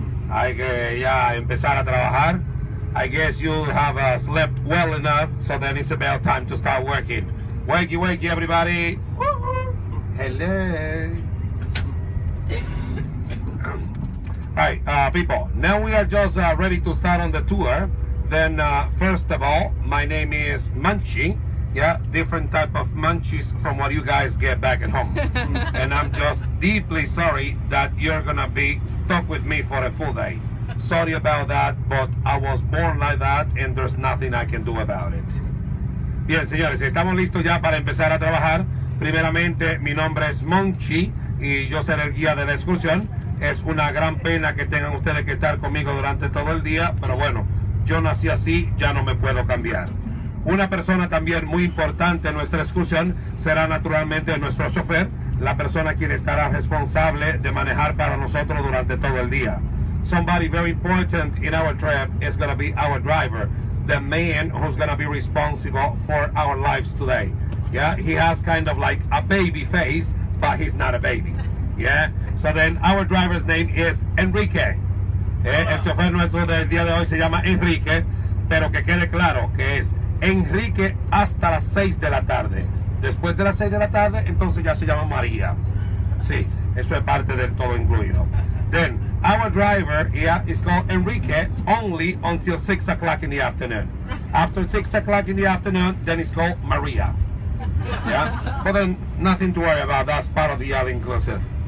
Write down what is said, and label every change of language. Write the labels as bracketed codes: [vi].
[es] Hay que ya empezar a trabajar. [en] I guess you have slept well enough, so then it's about time to start working. Wakey, wakey, everybody. Hello. Alright, people, now we are just ready to start on the tour. Then, first of all, my name is Munchie. Yeah, different type of munchies from what you guys get back at home. And I'm just deeply sorry that you're gonna be stuck with me for a full day. Sorry about that, but I was born like that and there's nothing I can do about it. [es] Bien, señores, estamos listos ya para empezar a trabajar. Primeramente, mi nombre es Monchi y yo seré el guía de la excursión. Es una gran pena que tengan ustedes que estar conmigo durante todo el día, pero bueno, yo nací así, ya no me puedo cambiar. Una persona también muy importante en nuestra excursión será naturalmente nuestro chofer, la persona quien estará responsable de manejar para nosotros durante todo el día. [en] Somebody very important in our trip is going to be our driver, the man who's going to be responsible for our lives today. Yeah, he has kind of like a baby face, but he's not a baby. Yeah, so then our driver's name is Enrique. [es] El chofer nuestro del día de hoy se llama Enrique, pero que quede claro que es Enrique hasta las 6 de la tarde. Después de las 6 de la tarde, entonces ya se llama María. Sí, eso es parte del todo incluido. [en] Then, our driver here is called Enrique only until 6 o'clock in the afternoon. After 6 o'clock in the afternoon, then it's called Maria. Yeah? But then, nothing to worry about. That's part of the all-inclusive.